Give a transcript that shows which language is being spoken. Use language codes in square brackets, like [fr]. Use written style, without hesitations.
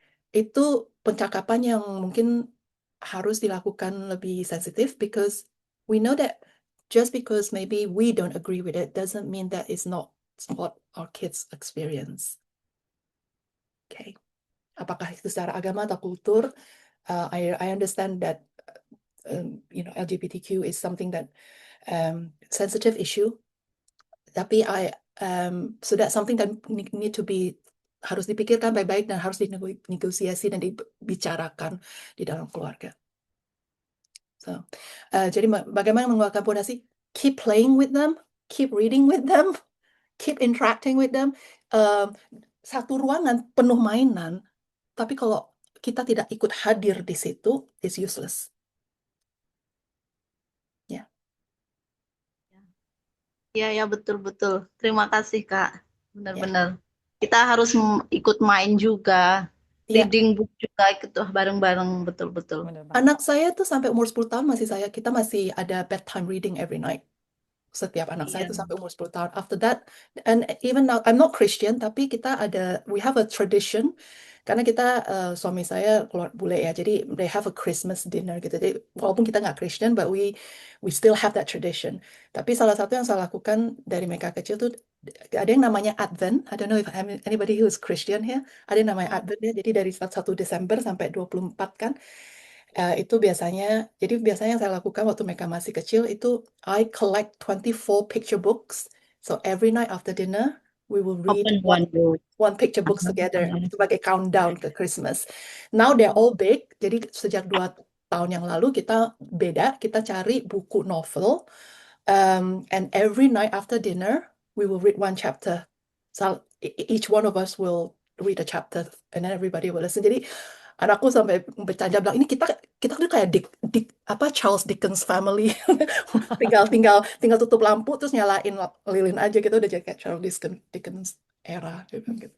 [id] Itu pencakapan yang mungkin harus dilakukan lebih sensitif [en] because we know that just because maybe we don't agree with it doesn't mean that it's not what our kids experience. Okay. [id] Apakah itu secara agama atau kultur? [en] I understand that LGBTQ is something that sensitive issue. [id] Tapi [en] so that's something that need to be [id] harus dipikirkan baik-baik dan harus dinegosiasi dan dibicarakan di dalam keluarga. So, jadi bagaimana menguatkan fondasi? [en] Keep playing with them, keep reading with them, keep interacting with them. [id] Satu ruangan penuh mainan, tapi kalau kita tidak ikut hadir di situ, [en] it's useless. [id] Ya. Ya, betul-betul. Terima kasih, Kak. Benar-benar. Kita harus ikut main juga. [en] Reading book [id] juga ikut bareng-bareng, betul-betul. Anak saya tuh sampai umur 10 tahun kita masih ada [en] bedtime reading every night. [id] Setiap anak saya tuh sampai umur 10 tahun. [en] After that, and even now, I'm not Christian, [id] tapi [en] we have a tradition. [id] Karena kita, suami saya keluar bule ya, jadi [en] they have a Christmas dinner [id] gitu. Jadi, walaupun kita nggak [en] Christian, but we still have that tradition. [id] Tapi salah satu yang saya lakukan dari mereka kecil tuh, ada yang namanya Advent. [en] I don't know if anybody who is Christian here. [id] Ada yang namanya Advent ya. Jadi dari 1 Desember sampai 24 kan. Itu biasanya yang saya lakukan waktu mereka masih kecil itu [en] I collect 24 picture books. So every night after dinner, we will read one picture books together [id] sebagai countdown ke [en] Christmas. Now they're all big. [id] Jadi sejak 2 tahun yang lalu kita cari buku novel. [en] And every night after dinner, we will read one chapter. So each one of us will read a chapter, and then everybody will listen. [id] Jadi anakku sampai bercanda bilang, ini kita tuh kayak Charles Dickens family. tinggal tutup lampu terus nyalain lilin aja gitu udah jadi kayak Charles Dickens era gitu.